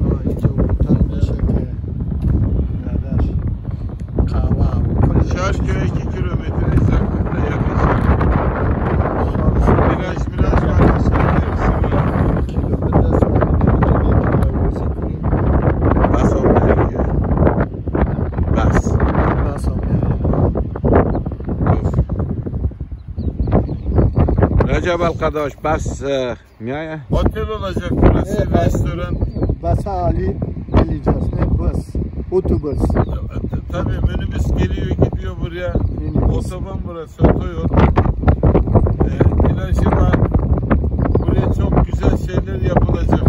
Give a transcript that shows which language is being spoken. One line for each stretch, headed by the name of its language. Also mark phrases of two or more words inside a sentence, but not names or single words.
Turkish: Şarköy'e 2 kilometre uzaklıkta yaklaşık. Viraj var, hepsi var. بس آمده بس رجب القداش بس میایه Otel olacak burası, restoran. Bas Ali geleceğiz. Bas. Otobüs. Tabii minibüs geliyor gidiyor buraya. Otoban burası, otoyol. Plajı var. Buraya çok güzel şeyler yapılacak.